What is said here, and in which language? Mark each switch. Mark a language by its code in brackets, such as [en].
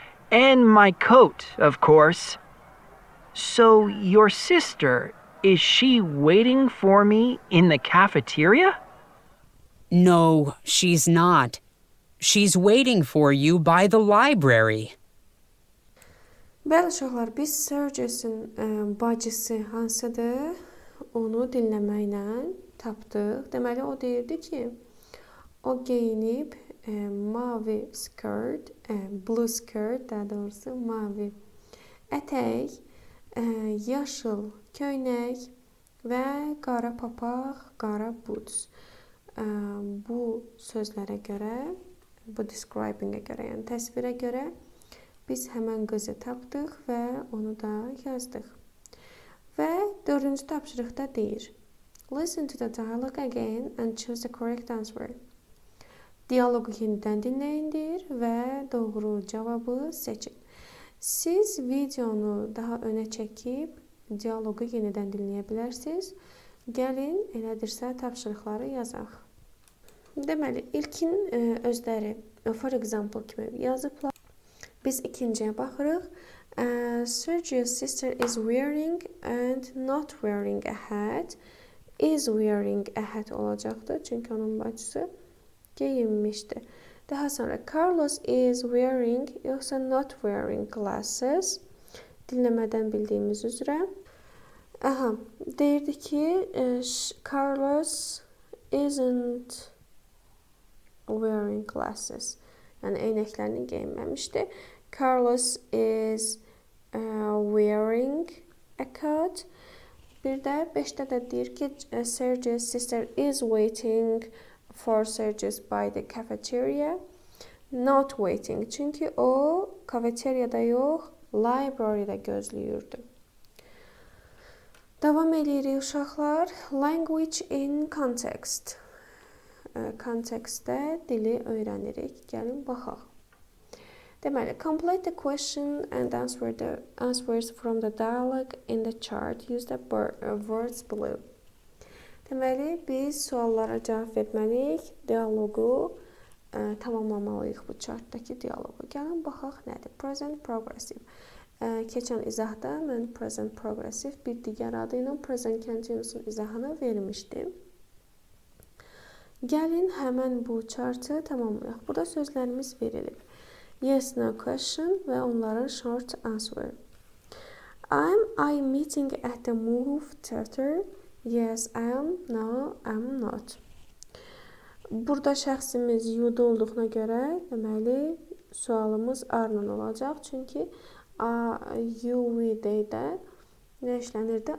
[en] And my coat, of course. So your sister, is she waiting for me in the cafeteria? No, she's not. She's waiting for you by the library. [az] Bəli uşaqlar, biz Sergio'sun bacısı hansıdır, onu dinləməklə tapdıq. Deməli, o deyirdi ki, o geyinib mavi skirt, blue skirt daha doğrusu mavi ətək, yaşıl köynək və qara papaq, qara boots. Bu sözlərə görə, bu describing-ə görə, yəni təsvirə görə biz həmən qızı tapdıq və onu da yazdıq. Və 4-cü tapşırıqda deyir: [en] Listen to the dialogue again and choose the correct answer. [az] Dialoqu yenidən dinləyin deyir və doğru cavabı seçin. Siz videonu daha önə çəkib dialoqu yenidən dinləyə bilərsiniz. Gəlin, elədirsə tapşırıqları yazaq. Deməli, ilkin özləri [en] for example [az] kimi yazıblar. Biz ikinciyə baxırıq. [en] Sergio's sister is wearing and not wearing a hat. Is wearing a hat [az] olacaqdır. Çünki onun bacısı geyinmişdi. Daha sonra [en] Carlos is wearing [az] yoxsa [en] not wearing glasses. [az] Dinləmədən bildiyimiz üzrə. Deyirdi ki, [en] Carlos isn't wearing glasses. [az] Yəni eynəklərini geyinməmişdi. [en] Carlos is wearing a coat. [az] Bir də 5-də də deyir ki, [en] Sergio's sister is waiting for Sergius by the cafeteria. Not waiting. [az] Çünki o kafeteriyada yox, library'də gözləyirdi. Davam edirik uşaqlar. [en] Language in context. [az] Kontekstdə dili öyrənirik. Gəlin baxaq. Deməli, [en] complete the question and answer the answers from the dialogue in the chart. Use the words below. [az] Deməli, biz suallara cavab verməliyik, dialoqu tamamlamalıyıq bu chartdakı dialoqu. Gəlin baxaq nədir? Present progressive. Keçən izahda mən present progressive bir digər adı ilə present continuous'un izahını vermişdim. Gəlin həmən bu chartı tamamlayaq. Burada sözlərimiz verilib. [en] Yes, no question [az] və onların [en] short answer. I meeting at the movie theater. Yes, I am. No, I'm not. [az] Burada şəxsimiz yu'da olduğuna görə deməli sualımız arla olacaq. Çünki you, we-də nə işlənirdi?